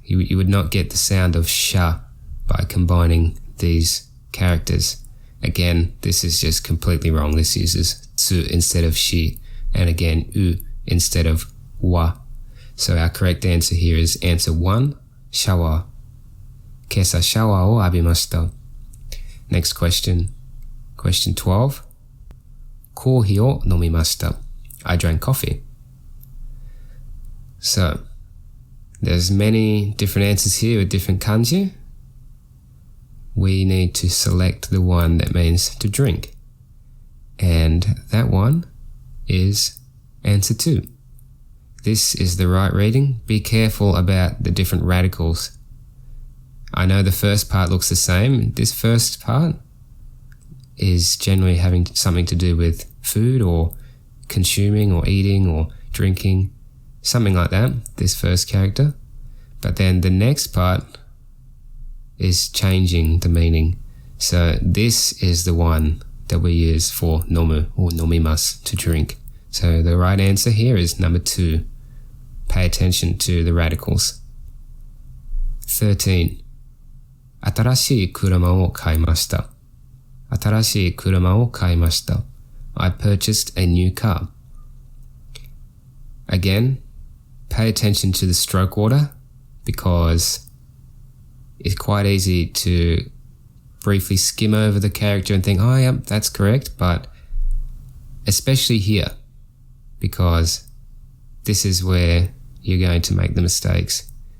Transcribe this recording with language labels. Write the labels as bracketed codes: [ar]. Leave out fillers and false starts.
[en] You would not get the sound of sha by combining these characters. Again, this is just completely wrong. This uses tsu instead of shi, and again u instead of wa. So our correct answer here is answer 1, shower. [ja] Kesa shower を浴びました. [en] Next question. Question 12. [ja] コーヒーを飲みました. [en] I drank coffee. So, there's many different answers here with different kanji. We need to select the one that means to drink. And that one is answer 2. This is the right reading. Be careful about the different radicals. I know the first part looks the same. This first part is generally having something to do with food or consuming or eating or drinking, something like that, this first character. But then the next part is changing the meaning. So this is the one that we use for nomu or nomimasu, to drink. So the right answer here is number 2. Pay attention to the radicals. 13. [ja] 新しい車を買いました.新しい車を買いました. [en] I purchased a new car. Again, pay attention to the stroke order because it's quite easy to briefly skim over the character and think, oh yeah, that's correct, but especially here, because this is where you're going to make the mistakes.